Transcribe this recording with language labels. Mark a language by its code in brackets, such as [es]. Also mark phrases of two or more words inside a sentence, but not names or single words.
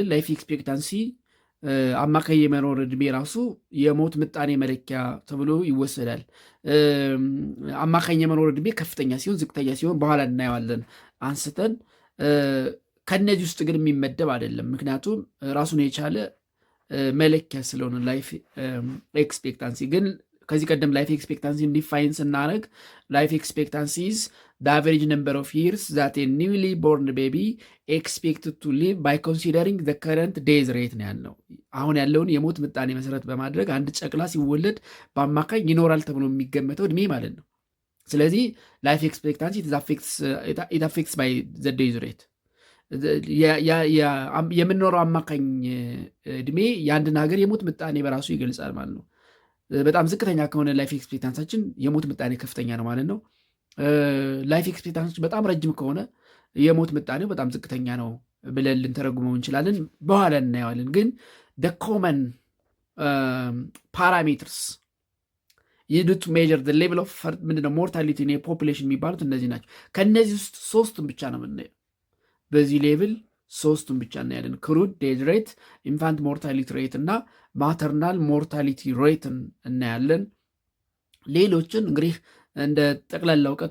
[en] life expectancy [am] አማካይ የመኖር ዕድሜ ራሱ የሞት ምጣኔ መለኪያ ተብሎ ይወሰዳል። አማካይ የመኖር ዕድሜ ከፍተኛ ሲሆን፣ ዝቅተኛ ሲሆን በኋላ እናየዋለን አንስተን። ከነዚህ ውስጥ ግን የሚመደብ አይደለም፣ ምክንያቱም ራሱን የቻለ መለኪያ ስለሆነ [en] life expectancy። [am] ግን ከዚህ ቀደም [en] life expectancy define [am] ስናደርግ [en] life expectancy is the average number of years that a newly born baby expected to live by considering the current days rate [am] ነው ያልነው። አሁን ያለውን የሞት ምጣኔ መሰረት በማድረግ አንድ ጨቅላ ሲወለድ በአማካኝ ይኖራል ተብሎ የሚገመተው እድሜ ማለት ነው። ስለዚህ [en] life expectancy it affects by the days rate። [am] የምንኖረው አማካኝ እድሜ የአንድን ሀገር የሞት ምጣኔ በራሱ ይገልጻል ማለት ነው። በጣም ዝቅተኛ ከሆነ ላይፍ ኤክስፔክታንሳችን የሞት ምጣኔ ከፍተኛ ነው ማለት ነው። ላይፍ ኤክስፔክታንሲ በጣም ረጅም ከሆነ የሞት ምጣኔው በጣም ዝቅተኛ ነው ብለን ልንተረጉመው እንችላለን። በኋላ እናየዋለን። ግን [en] the common parameters used to measure the level of [am] ምንድነው [en] mortality in population [am] የሚባሉት እነዚህ ናቸው። ከእነዚህ ውስጥ ሶስቱን ብቻ ነው የምናየው። በዚህ ሌቭል ሶስቱን ብቻ እናያለን። [en] crude death rate፣ infant mortality rate [am] እና [en] maternal mortality [am] ሬትን እናያለን። ሌሎችን እንግዲህ እንደ ጠቅላላ እውቀት